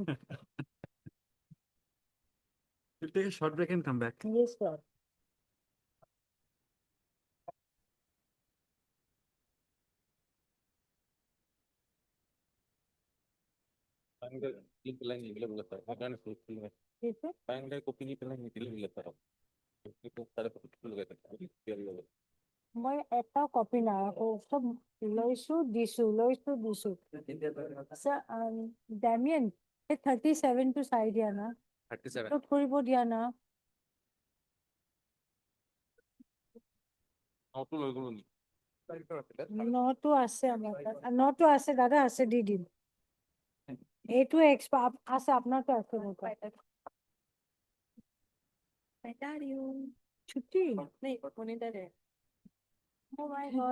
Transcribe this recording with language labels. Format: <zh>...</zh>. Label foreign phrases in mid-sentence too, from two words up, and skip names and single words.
<en>We'll take a short break and come back. Yes, Lord. Yes, sir.</en> <as>মই এটাও কপি নাৰাখো চব লৈছো দিছো Sir, Damien, এই 37 টো চাই দিয়া না 37. নোট কৰিব দিয়া না</as> <bn>নটো আছে আমার কাছে নটো আছে দাদা আছে দি দিন এইটো আছে আপনারটা আছে</bn> <hi>छुट्टी नहीं होने दे रहे</hi> <en>Oh my God.</en>